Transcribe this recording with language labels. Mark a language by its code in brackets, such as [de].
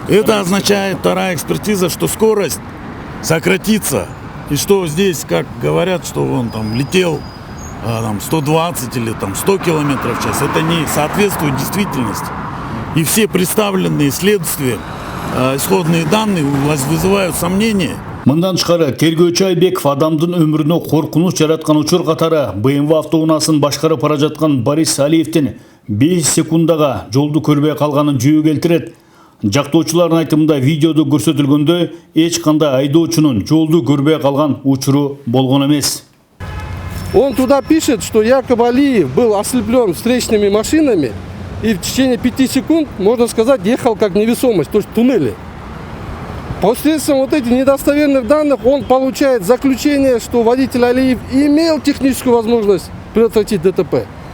[ru] Это означает, вторая экспертиза, что скорость сократится. И что здесь, как говорят, что он там летел 120 или 100 километров в час, это не соответствует действительности. И все представленные следствием исходные данные вызывают сомнения. [ky] Мындан тышкары тергөөчү Айбеков адамдын өмүрүнө коркунуч жараткан учур катары БМВ автоунаасын башкарып бара жаткан Борис Алиевдин 5 секундага жолду көрбөй калганын жөө келтирет. Жактоочулардын айтымында видеодо көрсөтүлгөндөй эч кандай айдоочунун жолду көрбөй калган учуру болгон эмес. [ru] Он туда пишет, что якобы Алиев был ослеплен встречными машинами и в течение 5 секунд, можно сказать, ехал как невесомость, то есть в туннеле. Посредством вот этих недостоверных данных он получает заключение, что водитель Алиев имел техническую возможность предотвратить ДТП.